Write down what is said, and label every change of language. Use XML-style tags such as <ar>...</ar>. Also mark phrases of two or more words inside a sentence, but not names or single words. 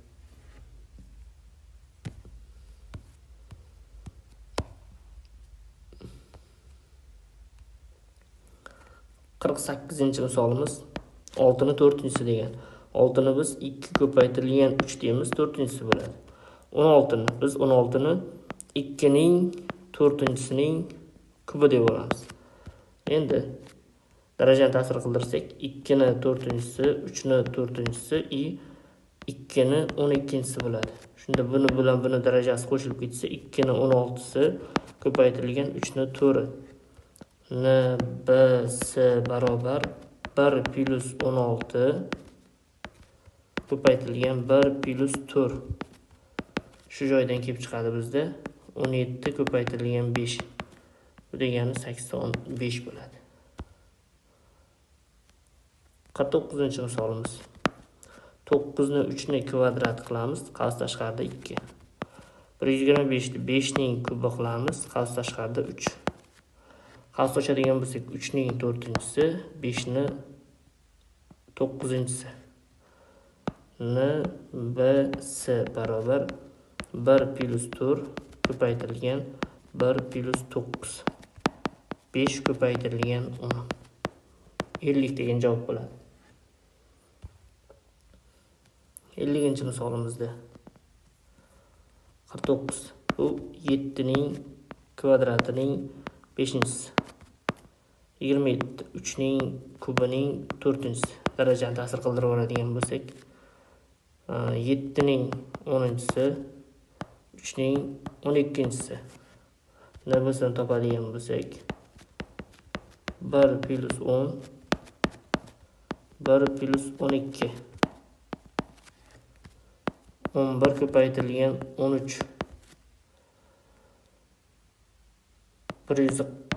<uz>Qirq sakkizinchi misolimiz 6 ni 4-si degan. 6 ni biz 2 ko'paytirilgan 3 deymiz, 4-si bo'ladi. 16 ni biz 16 ni 2 ning 4-sining kubi deb olamiz. Endi darajani ta'sir qildirsak, 2 ni 4-si, 3 ni 4-si i 2 ni 12-si bo'ladi. Shunda buni bilan buni darajasi qo'shilib ketsa, 2 ni 16-si ko'paytirilgan 3 ni 4. NBS barobar 1 plus 16 ko'paytirilgan 1 plus 4. Shu joydan kelib chiqadi bizda 17 ko'paytirilgan 5. Bu degani 85 bo'ladi. 49-misolimiz. 9 ni 3 ni kvadrat qilamiz, qavs tashqarida 2. 125 ni 5 ning kubi qilamiz, qavs tashqarida 3. Qavs ochadigan bo'lsak, 3 ning 4-si, 5 ni 9-si. NBS barobar 1 plus 4 ko'paytirilgan 1 plus 9. 5 ko'paytirilgan 10. 50 degan javob bo'ladi. 50-misolimizda 49. Bu 7 ning kvadratining 5-si. 27 3 ning kubining 4-si. Darajani ta'sir qildirib oladigan bo'lsak, 7 ning 10-si, 3 ning 12-si. Nibisini topadigan bo'lsak, 1 plus 10 1 plus 12. 11 ko'paytirilgan 13. 143.</uz>